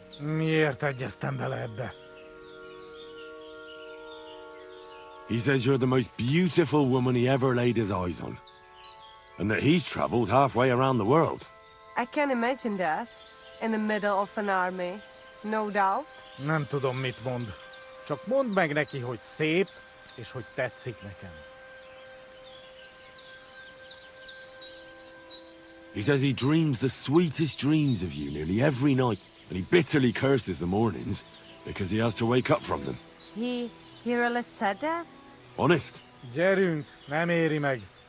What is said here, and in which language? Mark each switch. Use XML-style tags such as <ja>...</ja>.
<hu>Miért egyeztem bele ebbe?</hu> <en>He says you're the most beautiful woman he ever laid his eyes on. And that he's traveled halfway around the world. I can imagine that. In the middle of an army. No doubt.</en> <hu>Nem tudom, mit mond. Csak mondd meg neki, hogy szép, és hogy tetszik nekem.</hu> <en>He says he dreams the sweetest dreams of you nearly every night, and he bitterly curses the mornings because he has to wake up from them. He really said that? Honest.</en> <hu>Gyerünk, nem éri meg.</hu>